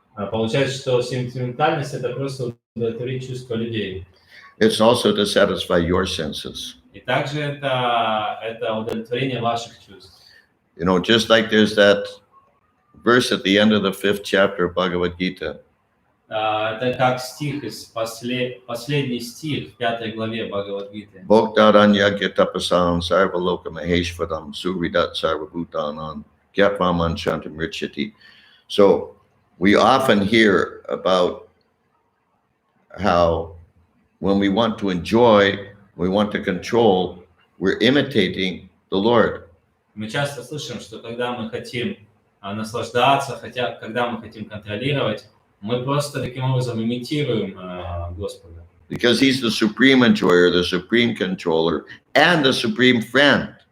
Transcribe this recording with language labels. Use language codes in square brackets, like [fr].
[ru] Получается, что сентиментальность – это просто удовлетворить чувства людей. [en] It's also to satisfy your senses. [ru] И также это удовлетворение ваших чувств. [en] You know, just like there's that verse at the end of the 5th chapter of Bhagavad Gita. [ru] Это как стих из последний стих в 5 главе Бхагавад-гиты. [sa] Bhoktaranya tapasam sarvaloka maheshvaram suridat sarvabhutanam gyapvaman shantam richati. [en] So we often hear about how when we want to enjoy, we want to control, we're imitating the Lord. [ru] Мы часто слышим, что когда мы хотим наслаждаться, когда мы хотим контролировать, мы просто таким образом имитируем Господа. [en] Because he's the supreme enjoyer, the supreme controller, and the supreme friend.